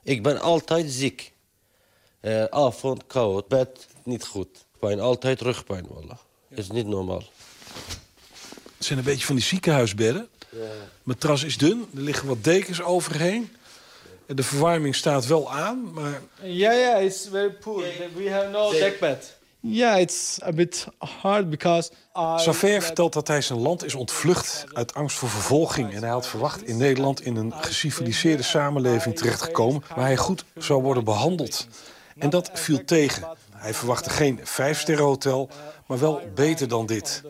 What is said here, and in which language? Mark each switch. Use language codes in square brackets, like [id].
[nl] Ik ben altijd ziek. Avond, koud, bed, niet goed. Pijn, altijd rugpijn. Wallah. Ja. Is niet normaal. Het zijn een beetje van die ziekenhuisbedden. Ja. Matras is dun, er liggen wat dekens overheen. De verwarming staat wel aan, maar... [en] Ja, ja, it's very poor. We have no dekbed. Ja, it's a bit hard because... [nl] Safer vertelt dat hij zijn land is ontvlucht uit angst voor vervolging. En hij had verwacht in Nederland in een geciviliseerde samenleving terechtgekomen... waar hij goed zou worden behandeld. En dat viel tegen. Hij verwachtte geen 5-sterrenhotel, maar wel beter dan dit.